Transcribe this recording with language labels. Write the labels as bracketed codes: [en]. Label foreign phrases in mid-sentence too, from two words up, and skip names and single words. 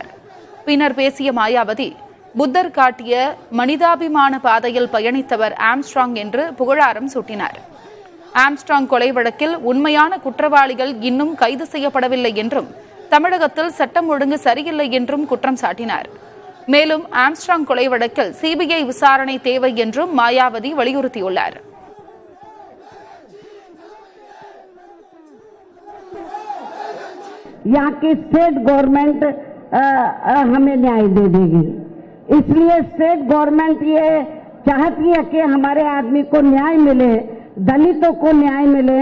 [ta] பின்னர் பேசிய மாயாவதி புத்தர் காட்டிய மனிதாபிமான பாதையில் பயணித்தவர் ஆம்ஸ்ட்ராங் என்று புகழாரம் சூட்டினார். ஆம்ஸ்ட்ராங் கொலை வழக்கில் உண்மையான குற்றவாளிகள் இன்னும் கைது செய்யப்படவில்லை என்றும் தமிழகத்தில் சட்டம் ஒழுங்கு சரியில்லை என்றும் குற்றம் சாட்டினார். மேலும் ஆம்ஸ்ட்ராங் கொலை வழக்கில் சிபிஐ விசாரணை தேவை என்றும் மாயாவதி வலியுறுத்தியுள்ளார். [hi] यहाँ की [en] state government [hi] हमें न्याय दे देगी, इसलिए [en] state government [hi] ये चाहती है कि हमारे आदमी को न्याय मिले, दलितों को न्याय मिले।